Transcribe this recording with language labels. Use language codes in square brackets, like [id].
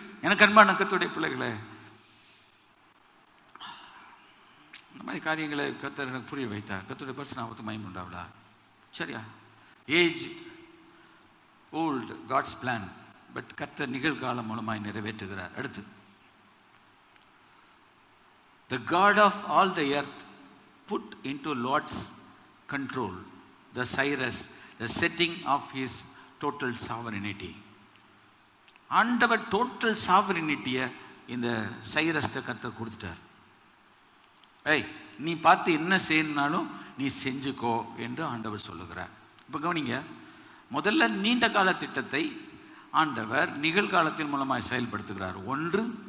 [ta] எனக்கு அன்பான கர்த்தருடைய பிள்ளைகளே, இந்த மாதிரி காரியங்களை கர்த்தர் எனக்கு புரிய வைத்தார். கர்த்தருடைய பரிசுத்த மகிமை உண்டாவதா. சரியா? [en] age old God's plan, but [ta] கர்த்தர் நிகழ்காலம் மூலமாய் நிறைவேற்றுகிறார். அடுத்து, [en] the God of all the earth put into Lord's control the Cyrus, the setting of his total sovereignty. [ta] ஆண்டவர் டோட்டல் சாவரினிட்டியை இந்த சைரஸ்ட கர்த்தர் கொடுத்துட்டார். ஏய், நீ பார்த்து என்ன செய்யணும்னாலும் நீ செஞ்சுக்கோ என்று ஆண்டவர் சொல்லுகிறார். இப்போ கவனிங்க, முதல்ல நீண்ட கால திட்டத்தை ஆண்டவர் நிகழ்காலத்தின் மூலமாக செயல்படுத்துகிறார். ஒன்று.